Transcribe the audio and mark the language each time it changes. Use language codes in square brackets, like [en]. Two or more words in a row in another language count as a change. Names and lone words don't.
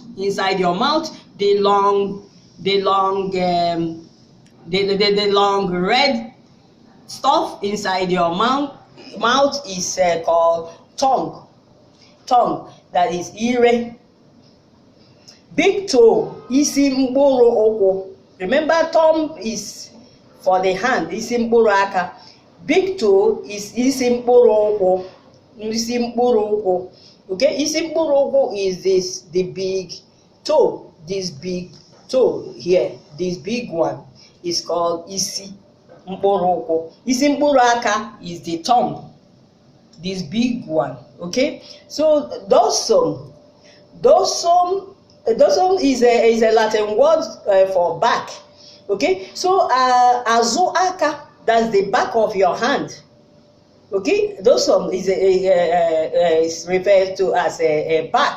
[en] The long red stuff inside your mouth is called tongue. That is ire. Big toe, [ig] isi mkpuru okwu. [en] Remember, thumb is for the hand, [ig] isi mkpuru aka. [en] Big toe is [ig] isi mkpuru okwu. [en] Okay, [ig] isi mkpuru okwu [en] is this, the big toe. This big toe here, this big one is called [ig] isi mkpuru okwu. Isi mkpuru aka [en] is the thumb, this big one. Okay, so dorsum is a Latin word for back. Okay, so [ig] azu aka, [en] that's the back of your hand. Okay, dorsum is referred to as a back.